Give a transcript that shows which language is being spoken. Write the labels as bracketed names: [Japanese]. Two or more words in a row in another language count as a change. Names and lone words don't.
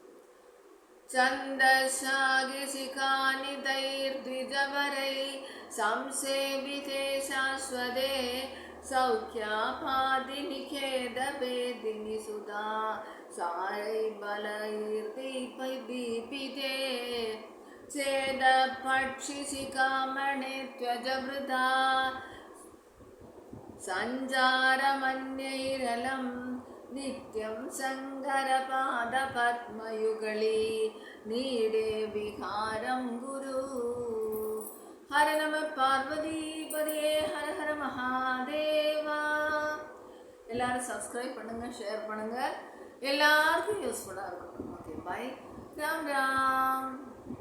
[Sanskrit] सन्तसाकि शिकानि तैर् द्विजवरै संसेविते शाश्वते सौक्यापादि निकेत भेदिनि सुधा सारै फलैर् दीपिते चेत पक्षिशिखामणे त्वजवृथा सञ्जारमन्यैरलं नित्यं सङ्गरपादपद्मयुगले नीडे विहारं गुरु. हर नम [Tamil] பார்வதிபதியே, ஹர ஹர மகாதேவா. எல்லாரும் சப்ஸ்கிரைப் பண்ணுங்க, ஷேர் பண்ணுங்க, எல்லாருக்கும் யூஸ்ஃபுல்லாக இருக்கும். ஓகே, பை. ராம் ராம்.